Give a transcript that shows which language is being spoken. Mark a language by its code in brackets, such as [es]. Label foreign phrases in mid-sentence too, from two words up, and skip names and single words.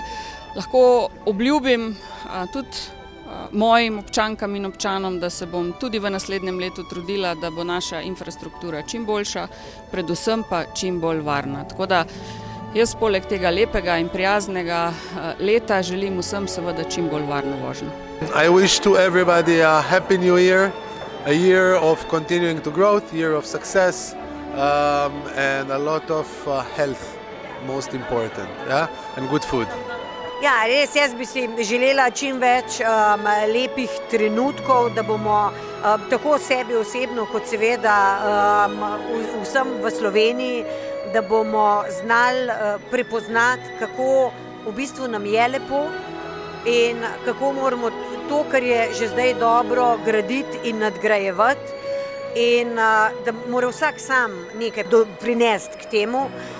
[sl] Lahko obljubim tudi mojim občankam in občanom, da se bom tudi v naslednjem letu trudila, da bo naša infrastruktura čim boljša, predvsem pa čim bolj varna. Tako da jaz poleg tega lepega in prijaznega leta želim vsem seveda čim bolj varno vožnjo. [en] I wish to everybody a happy new year, a year of continuing to grow, a year of success and a lot of health, most important, yeah? And good food. [sl] Ja, res, jaz bi si želela čim več lepih trenutkov, da bomo tako sebi osebno, kot seveda vsem v Sloveniji, da bomo znali prepoznati, kako v bistvu nam je lepo in kako moramo to, kar je že zdaj dobro, graditi in nadgrajevati in da mora vsak sam nekaj prinesti k temu,